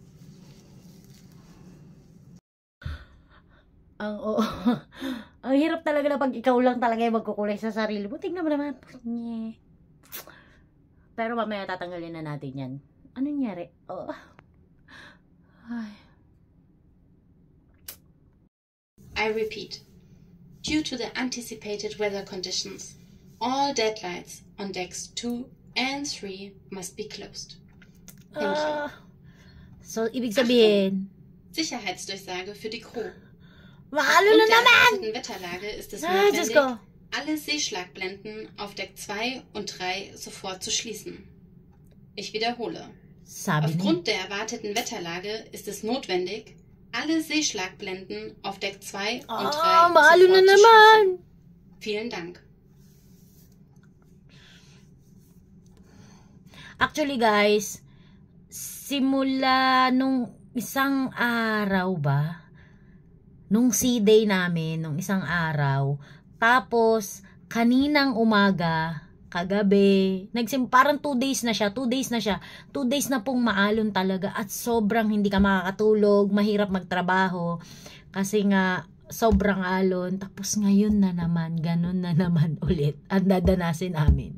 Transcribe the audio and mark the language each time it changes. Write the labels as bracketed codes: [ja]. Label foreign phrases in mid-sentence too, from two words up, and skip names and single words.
[tl] Ang hirap talaga na pag ikaw lang talaga yung magkukulay sa sarili mo. Tingnan mo naman. Pero mamaya tatanggalin na natin yan. Ano nangyari? Oh. Ay. [en] I repeat, due to the anticipated weather conditions, all deadlights on decks 2 and 3 must be closed. Thank you. So, [tl] ibig sabihin, [de] Sicherheitsdurchsage für die Crew. [tl] Mahalo na naman! [de] Aufgrund der Wetterlage ist es notwendig, alle Seeschlagblenden auf Deck 2 und 3 sofort zu schließen. Ich wiederhole. Aufgrund der erwarteten Wetterlage ist es notwendig, alle Seeschlagblenden auf Deck 2 und 3 sofort zu schließen. Vielen Dank. [en] Actually guys, [tl] simula nung isang araw ba? Nung [en] sea day [tl] namin, nung isang araw, tapos kaninang umaga, kagabi, parang 2 days na siya, 2 days na pong maalon talaga at sobrang hindi ka makakatulog, mahirap magtrabaho kasi nga sobrang alon, tapos ngayon na naman, ganun na naman ulit ang dadanasin namin.